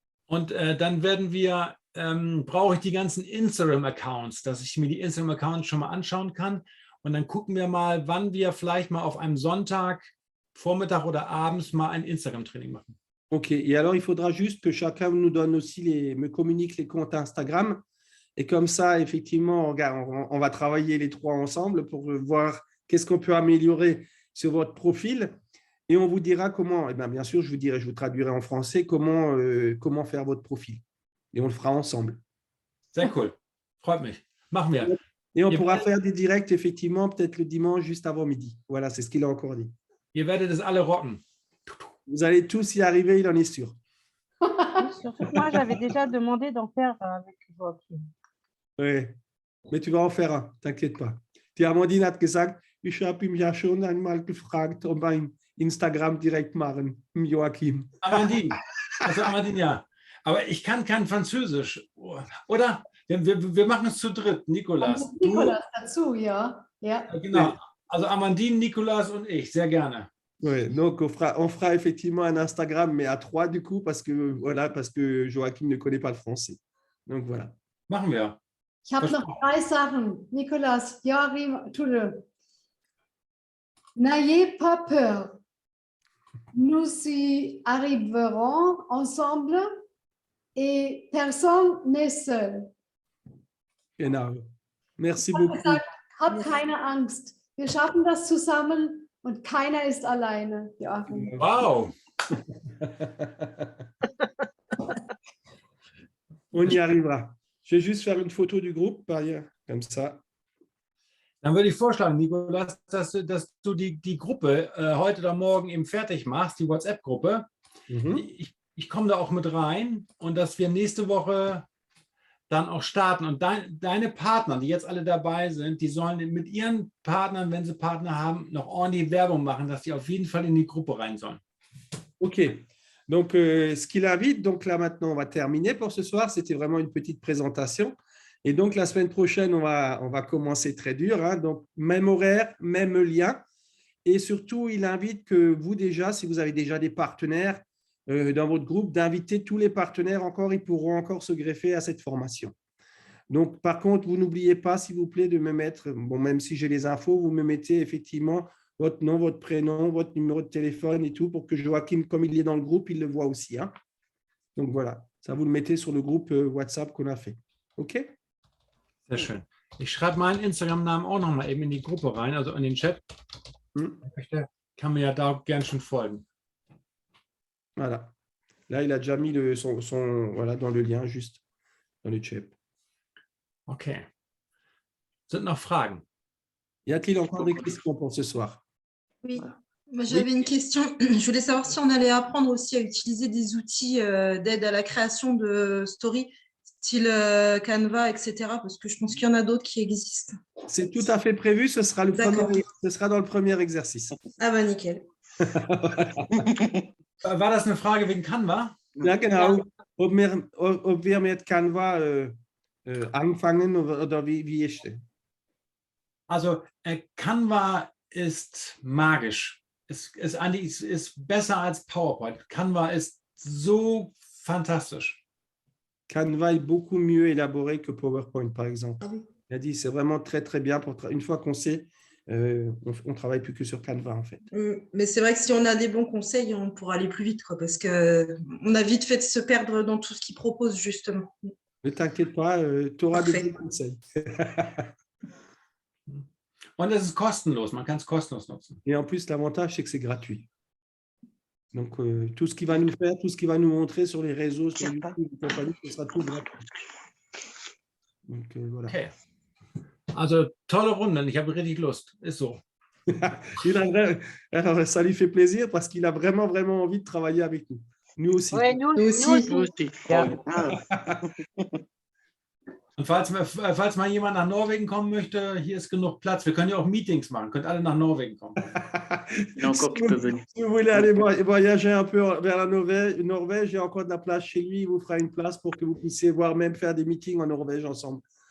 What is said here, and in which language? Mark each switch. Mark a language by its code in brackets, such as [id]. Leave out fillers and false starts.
[de] Und dann werden wir, brauche ich die ganzen Instagram-Accounts, dass ich mir die Instagram-Accounts schon mal anschauen kann. Und dann gucken wir mal, wann wir vielleicht mal auf einem Sonntag, Vormittag oder abends mal ein Instagram-Training machen. OK. [fr] Et alors, il faudra juste que chacun nous donne aussi me communique les comptes Instagram. Et comme ça, effectivement, on va travailler les trois ensemble pour voir qu'est-ce qu'on peut améliorer sur votre profil. Et on vous dira comment, bien sûr, je vous traduirai en français comment faire votre profil. Et on le fera ensemble. [de] Sehr cool. Freut mich. Machen wir. [fr] Et on pourra faire des directs, effectivement, peut-être le dimanche juste avant midi. Voilà, c'est ce qu'il a encore dit. [de] Ihr werdet es alle rocken. [fr] Vous allez tous y arriver, il en est sûr. Surtout que moi, j'avais déjà demandé d'en faire avec Joachim. Oui, mais tu vas en faire un, t'inquiète pas. [de] Die Amandine hat gesagt, ich habe ihm ja schon einmal gefragt, ob ein Instagram direkt machen, Joachim. Amandine, also Amandine, ja. Aber ich kann kein Französisch. Oder? Wir machen es zu dritt, Nicolas. Nicolas dazu, ja. Ja. Genau. Also Amandine, Nicolas und ich, sehr gerne. [fr] Oui, donc on fera effectivement un Instagram, mais à 3 du coup, parce que Joachim ne connaît pas le français. Donc voilà. [de] Machen wir. Ich habe noch 3 Sachen. Nicolas, Joachim, Tulle. [fr] N'ayez pas peur. Nous y arriverons ensemble et personne n'est seul. [de] Genau. Merci Ich habe [fr] beaucoup. [de] gesagt, hab keine Angst. Wir schaffen das zusammen und keiner ist alleine, Joachim. Wow. [fr] On y arrivera. Je vais juste faire une photo du groupe, par ailleurs, comme ça. [de] Dann würde ich vorschlagen, Nicolas, dass du die Gruppe heute oder morgen eben fertig machst, die WhatsApp-Gruppe. Ich komme da auch mit rein und dass wir nächste Woche dann auch starten. Und deine Partner, die jetzt alle dabei sind, die sollen mit ihren Partnern, wenn sie Partner haben, noch ordentlich Werbung machen, dass die auf jeden Fall in die Gruppe rein sollen. OK. [fr] Donc, ce qu'il invite, donc là maintenant, on va terminer pour ce soir. C'était vraiment une petite présentation. Et donc, la semaine prochaine, on va commencer très dur. Hein. Donc, même horaire, même lien. Et surtout, il invite que vous déjà, si vous avez déjà des partenaires dans votre groupe, d'inviter tous les partenaires encore. Ils pourront encore se greffer à cette formation. Donc, par contre, vous n'oubliez pas, s'il vous plaît, de me mettre, bon, même si j'ai les infos, vous me mettez effectivement votre nom, votre prénom, votre numéro de téléphone et tout pour que Joachim, comme il est dans le groupe, il le voit aussi. Hein. Donc, voilà. Ça, vous le mettez sur le groupe WhatsApp qu'on a fait. OK? [de] Sehr schön. Ich schreibe meinen Instagram-Namen auch nochmal eben in die Gruppe rein, also in den Chat. Kann mir ja da gern schon folgen. [fr] Voilà. Là, il a déjà mis voilà, dans le lien, juste dans le chat. [de] Okay. Sind noch Fragen? [fr] Y a-t-il encore des questions pour ce soir? Oui, moi j'avais une question. Je voulais savoir si on allait apprendre aussi à utiliser des outils d'aide à la création de stories, style Canva, etc. Parce que je pense qu'il y en a d'autres qui existent. C'est tout à fait prévu, ce sera dans le premier exercice. Ah bah nickel. [de] War das eine Frage wegen Canva? Ja, genau. Ob wir mit Canva anfangen oder wie ist das? Also Canva ist magisch. Es ist besser als PowerPoint. Canva ist so fantastisch. [fr] Canva est beaucoup mieux élaboré que PowerPoint, par exemple. Ah oui. Il a dit c'est vraiment très, très bien. Une fois qu'on sait, on ne travaille plus que sur Canva, en fait. Mais c'est vrai que si on a des bons conseils, on pourra aller plus vite, quoi, parce qu'on a vite fait de se perdre dans tout ce qu'ils proposent, justement. Ne t'inquiète pas, tu auras des bons conseils. [de] Und es ist kostenlos, man kann es kostenlos nutzen. [fr] Et en plus, l'avantage, c'est que c'est gratuit. Donc, tout ce qu'il va nous faire, tout ce qu'il va nous montrer sur les réseaux, sur YouTube et compagnie, ce sera tout gratuit. Donc, voilà. [de] Okay. Also, tolle Runde, ich habe richtig Lust. Ist so. [fr] Alors, ça lui fait plaisir parce qu'il a vraiment, vraiment envie de travailler avec nous. Nous aussi. Ouais, nous aussi. [de] Ja. Und falls mal jemand nach Norwegen kommen möchte, hier ist genug Platz. Wir können ja auch Meetings machen. Könnt alle nach Norwegen kommen. [fr] Si vous voulez aller voyager un peu vers la Norvège, il y a encore de la place chez lui. Il vous fera une place pour que vous puissiez même faire des meetings en Norvège ensemble.